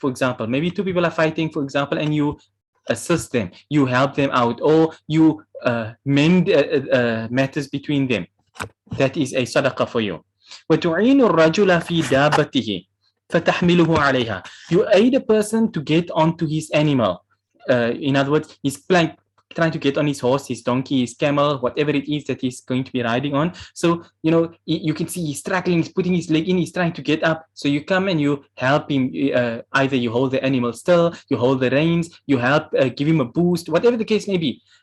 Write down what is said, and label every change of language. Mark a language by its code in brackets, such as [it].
[en] For example, maybe two people are fighting, for example, and you assist them, you help them out, or you mend matters between them. That is a sadaqah for you. [ar] وتعين الرجل في دابته فتحمله عليها. [en] You aid a person to get onto his animal. In other words, he's trying to get on his horse, his donkey, his camel, whatever it is that he's going to be riding on. So, you can see he's struggling, he's putting his leg in, he's trying to get up. So you come and you help him. Either you hold the animal still, you hold the reins, you help give him a boost, whatever the case may be.